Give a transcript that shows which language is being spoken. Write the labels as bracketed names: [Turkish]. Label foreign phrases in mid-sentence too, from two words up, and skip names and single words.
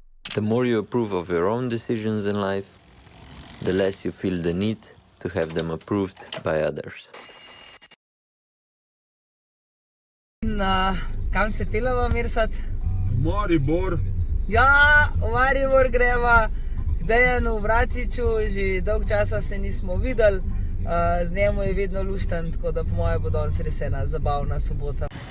[English] The more you approve of your own decisions in life, the less you feel the need to have them approved by others. [Slovenian] Kam se pelava, Mirsad? Maribor. Ja, v Maribor greva, k Dejanu Vračiču, že dolg časa se nismo videli, z njemu je vedno lušten, tako da po moje bo danes res ena zabavna sobota.